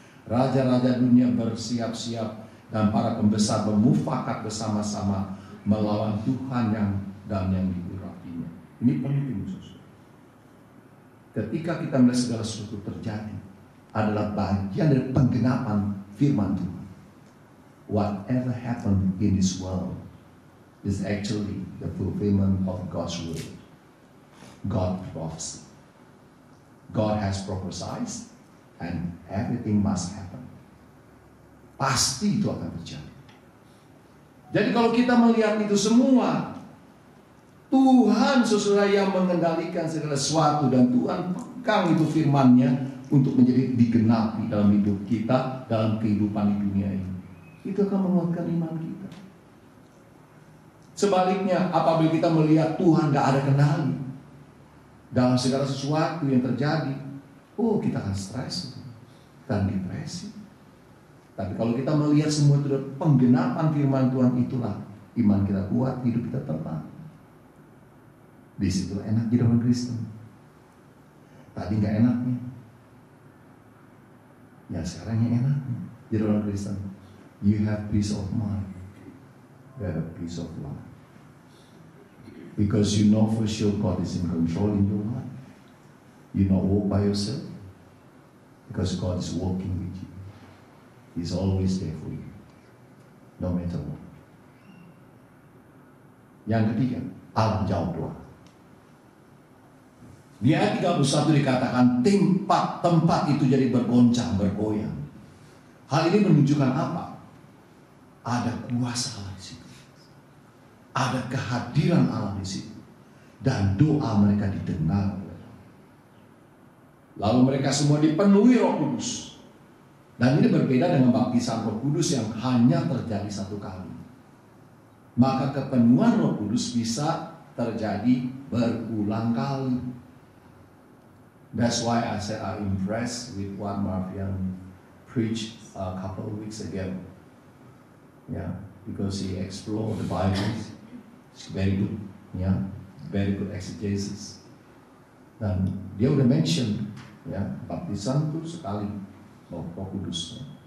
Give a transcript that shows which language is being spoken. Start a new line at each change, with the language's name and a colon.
Indonesian: Raja-raja dunia bersiap-siap dan para pembesar bermufakat bersama-sama melawan Tuhan dan yang diurapinya. Ini penting, saudara. Ketika kita melihat segala sesuatu terjadi, adalah bagian dari penggenapan firman Tuhan.
English: Whatever happened in this world is actually the fulfillment of God's word. God prophecy. God has prophesied and everything must happen.
Indonesian: Pasti itu akan terjadi. Jadi kalau kita melihat itu semua, Tuhan saudara yang mengendalikan segala sesuatu dan Tuhan pegang itu firman-Nya untuk menjadi digenapi dalam hidup kita, dalam kehidupan di dunia ini. Itu akan menguatkan iman kita. Sebaliknya, apabila kita melihat Tuhan gak ada kendali dalam segala sesuatu yang terjadi, kita akan stres dan depresi. Tapi kalau kita melihat semua itu penggenapan firman Tuhan, itulah iman kita kuat, hidup kita tenang. Disitulah enak jadi orang Kristen. Tadi nggak enaknya, ya sekarang yang enaknya jadi orang Kristen.
English: You have peace of mind, you have peace of life. Because you know for sure God is in control in your life. You not walk by yourself. Because God is walking with you. He's always there for you. No matter what.
Indonesian: Yang ketiga, Allah jawab doa. Di ayat 31 dikatakan tempat itu jadi bergoncang, bergoyang. Hal ini menunjukkan apa? Ada kuasa Allah di situ. Ada kehadiran Allah di situ. Dan doa mereka didengar. Lalu mereka semua dipenuhi Roh Kudus. Dan ini berbeda dengan baptisan Roh Kudus yang hanya terjadi satu kali. Maka kepenuhan Roh Kudus bisa terjadi berulang kali.
English: That's why I said I'm impressed with what Marvian preached a couple of weeks ago. Yeah, because he explored the Bible. It's very good. Yeah, very good exegesis.
Indonesian: Dan dia udah mention, ya, baptisan itu sekali Roh Kudus.